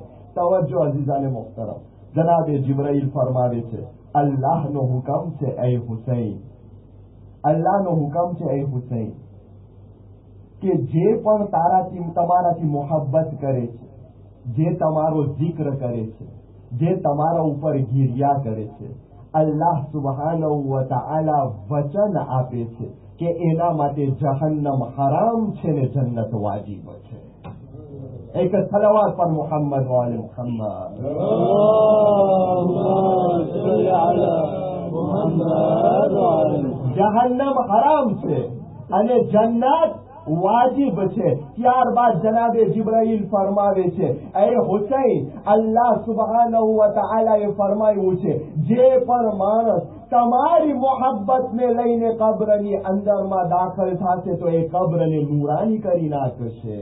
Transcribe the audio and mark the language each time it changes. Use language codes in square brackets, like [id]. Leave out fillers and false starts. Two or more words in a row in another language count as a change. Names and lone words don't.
[gu] તવજ્જો અઝીઝાને મોહતરમ, જનાબે જિબ્રાઈલ ફરમાવે છે અલ્લાહનો હુકમ છે એ હુસૈન, અલ્લાહનો હુકમ છે એ હુસૈન કે જે પણ તમારાથી મોહબ્બત કરે છે, જે તમારો જિક્ર કરે છે, જે તમારા ઉપર ગિરિયા કરે છે, અલ્લાહ સુબહાનહુ વ તઆલા વચન આપે છે કે એના માટે જહન્નમ હરામ છે ને જન્નત વાજીબ છે. [ur] ایک صلوات پر محمد وآل محمد. [gu] જહન્નમ હરામ છે અને જન્નત વાજિબ છે. ત્યારબાદ જનાબે જિબ્રાઈલ ફરમાવે છે એ હુસૈન, અલ્લાહ સુબહાનહુ વ તઆલાએ ફરમાવ્યું છે જે પણ માણસ તમારી મોહબ્બતને લઈને કબ્રની અંદરમાં દાખલ થશે તો એ કબ્રને નૂરાની કરી નાખશે.